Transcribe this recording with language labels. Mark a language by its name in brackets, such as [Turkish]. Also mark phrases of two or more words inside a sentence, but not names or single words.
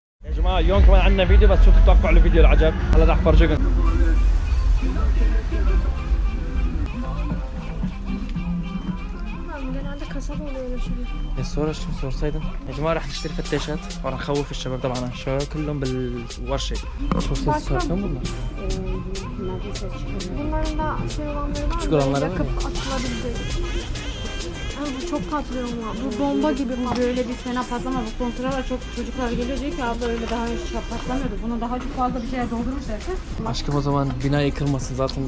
[Arabic] يا جماعه اليوم كمان عندنا فيديو بس شو تتوقعوا الفيديو العجب؟ هلا راح افرجيكم. [Turkish] genelde kasaba oluyor öyle şey. [Arabic] الصورة شو صورتين يا جماعة راح نشتري فتاشات وراح نخوف الشباب طبعا الشباب كلهم بالورشة. شو صورتين والله؟ [Turkish] Bunların da şey olanları var. Küçük olanları var yakıp atılabildi. Bu çok patlıyor ama. Bu bomba gibi Böyle bir fena patlama. Bu son sıralar çok çocuklar geliyor diyor ki abla öyle daha hiç patlamıyordu. Buna daha çok fazla bir şey doldurmuşlarsa Aşkım o zaman bina yıkılmasın zaten.